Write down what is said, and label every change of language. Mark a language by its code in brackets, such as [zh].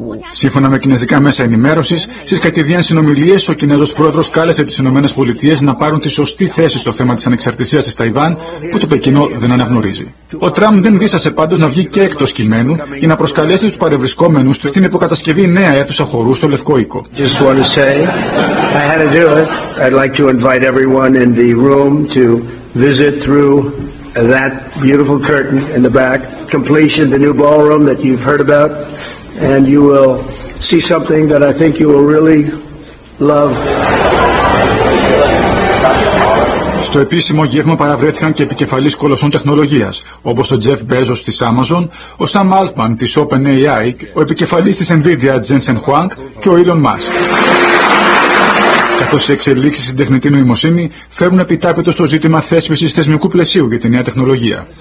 [el] Σύμφωνα με κινέζικα μέσα ενημέρωσης, στις κατηδίαν συνομιλίες, ο Κινέζος Πρόεδρος κάλεσε τις ΗΠΑ να πάρουν τη σωστή θέση στο θέμα της ανεξαρτησίας της Ταϊβάν, που το Πεκίνο δεν αναγνωρίζει. Ο Τραμπ δεν δίστασε πάντως να βγει και εκτός κειμένου για να προσκαλέσει τους παρευρισκόμενους στην υποκατασκευή νέα αίθουσα χορού στο Λευκό Οίκο. [en] I had to do it. I'd like to invite everyone in the room to visit through that beautiful curtain in the back. Completion, the new ballroom that you've heard about, and you will see something that I think you will really love. [el] Στο επίσημο γεύμα παραβρέθηκαν και επικεφαλείς κολοσσών τεχνολογίας, όπως ο Jeff Bezos της Amazon, ο Sam Altman της OpenAI, ο επικεφαλής της Nvidia Jensen Huang και ο Elon Musk. Καθώς οι εξελίξεις στην τεχνητή νοημοσύνη φέρουν επιτάπητο στο ζήτημα θέσπισης θεσμικού πλαισίου για τη νέα τεχνολογία.